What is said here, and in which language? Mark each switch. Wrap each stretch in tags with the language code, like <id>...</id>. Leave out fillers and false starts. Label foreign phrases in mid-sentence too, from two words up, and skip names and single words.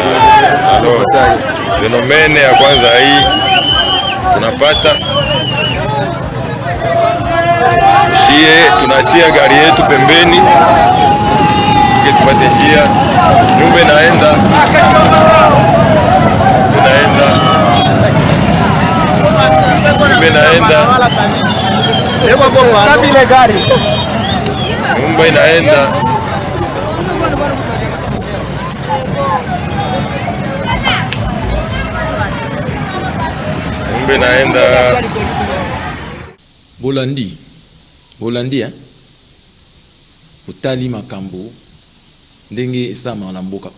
<sw>Fenomene ya kwanza hii tunapata shie, tunatia gari yetu pembeni ili tupate njia. Nyumba inaenda nyumba inaenda.</sw> <ln>Bolandi hein? Utali makambo ndenge esama na mboka.</ln>